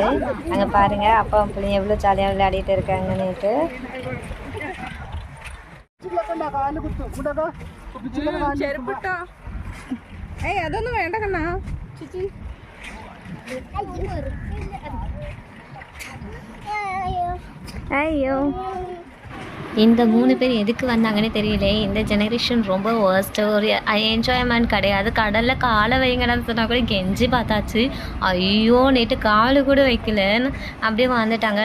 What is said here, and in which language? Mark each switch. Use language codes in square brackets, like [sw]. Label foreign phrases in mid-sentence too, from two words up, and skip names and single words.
[ta] அங்கே பாருங்கள், அப்பா பிள்ளைங்க எவ்வளோ ஜாலியாக விளையாடிட்டு இருக்காங்கன்னுட்டு. [ml] അതൊന്നും വേണ്ട കണ്ണാ ചേച്ചി. [ta] ஐயோ, இந்த 3 பேர் எதுக்கு வந்தாங்கன்னு தெரியல. இந்த ஜெனரேஷன் ரொம்ப வேர்ஸ்ட். ஒரு என்ஜாய்மெண்ட் கிடையாது. கடலில் காலை வைங்கன்னு சொன்னால் கூட கெஞ்சி பார்த்தாச்சு. ஐயோ, நேற்று காலு கூட வைக்கலன்னு அப்படியே வந்துட்டாங்க.